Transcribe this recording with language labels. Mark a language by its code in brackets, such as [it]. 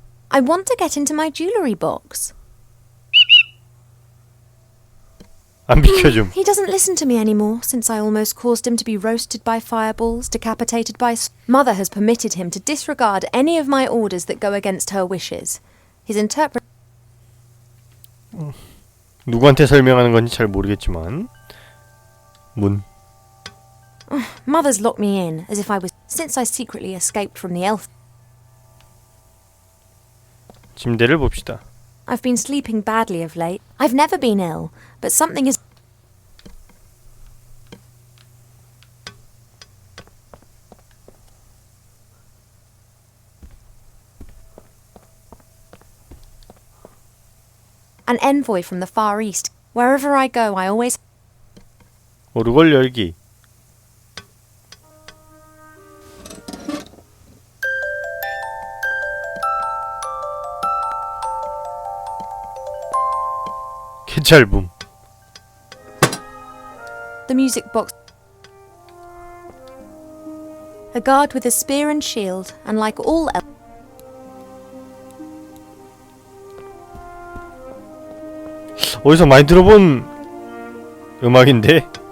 [en] I want to get into my jewellery box. [ko] 안 비켜줌. [en] He doesn't listen to me anymore since I almost caused him to be roasted by fireballs, decapitated by... Mother has permitted him to disregard any of my orders that go against her wishes. His interpret... [ko] 누구한테 설명하는 건지 잘 모르겠지만 문. [en] Mother's locked me in, as if I was... Since I secretly escaped from the elf... [ko] 침대를 봅시다. [en] I've been sleeping badly of late. I've never been ill, but something is... An envoy from the Far East. Wherever I go, I always... [ko] 오르골 열기. 개찰붐. [en] The music box. A guard with a spear and shield, and like all elves... [ko] 어디서 많이 들어본 음악인데?